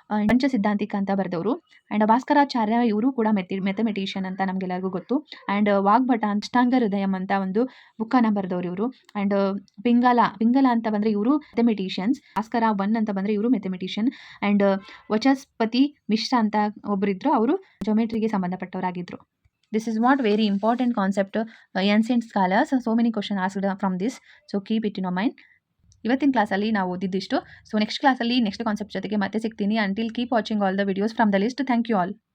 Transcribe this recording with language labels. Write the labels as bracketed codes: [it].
[kn] ಪಂಚ ಸಿದ್ಧಾಂತಿಕ ಅಂತ ಬರೆದವರು. ಆ್ಯಂಡ್ ಭಾಸ್ಕರಾಚಾರ್ಯ ಇವರು ಕೂಡ ಮೆಥಮೆಟಿಷಿಯನ್ ಅಂತ ನಮಗೆಲ್ಲರಿಗೂ ಗೊತ್ತು. ಆ್ಯಂಡ್ ವಾಗ್ಭಟ ಅಷ್ಟಾಂಗ ಹೃದಯಂ ಅಂತ ಒಂದು ಬುಕ್ಕನ್ನು ಬರೆದವರು ಇವರು. ಆ್ಯಂಡ್ ಪಿಂಗಲ ಅಂತ ಬಂದರೆ ಇವರು ಮೆಥಮೆಟಿಷಿಯನ್ಸ್. ಭಾಸ್ಕರ 1 ಅಂತ ಬಂದರೆ ಇವರು ಮೆಥಮೆಟಿಷಿಯನ್. ಆ್ಯಂಡ್ ವಚಸ್ಪತಿ ಮಿಶ್ರಾ ಅಂತ ಒಬ್ಬರಿದ್ದರು, ಅವರು ಜೊಮೆಟ್ರಿಗೆ ಸಂಬಂಧಪಟ್ಟವರಾಗಿದ್ದರು. [en] This is what very important concept ancient scholars. So many questions asked from this. So keep it in your mind. [kn] ಇವತ್ತಿನ ಕ್ಲಾಸಲ್ಲಿ ನಾವು ಓದಿದ್ದಿಷ್ಟು. ಸೊ ನೆಕ್ಸ್ಟ್ ಕ್ಲಾಸಲ್ಲಿ ನೆಕ್ಸ್ಟ್ ಕಾನ್ಸೆಪ್ಟ್ ಜೊತೆಗೆ ಮತ್ತೆ ಸಿಗ್ತೀನಿ. [en] Until keep watching all the videos from the list. Thank you all.